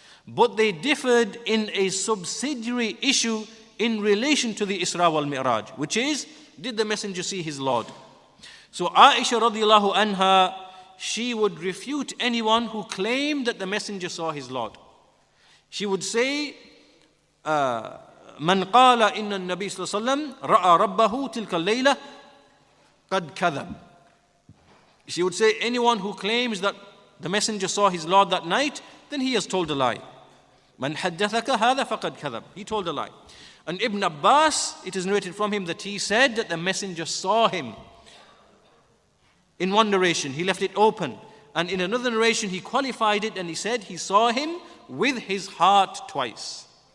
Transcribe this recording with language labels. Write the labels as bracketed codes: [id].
[en] But they differed in a subsidiary issue in relation to the Isra wal-Mi'raj, which is, did the Messenger see his Lord? So Aisha radiallahu anha, she would refute anyone who claimed that the Messenger saw his Lord. She would say, [ar] من قال إن النبي صلى الله عليه وسلم رأى ربه تلك الليلة قد كذب. [en] She would say, anyone who claims that the Messenger saw his Lord that night, then he has told a lie. [ar] من حدثك هذا فقد كذب. [en] He told a lie. And Ibn Abbas, it is narrated from him that he said that the Messenger saw him. In one narration, he left it open. And in another narration, he qualified it and he said he saw him with his heart twice.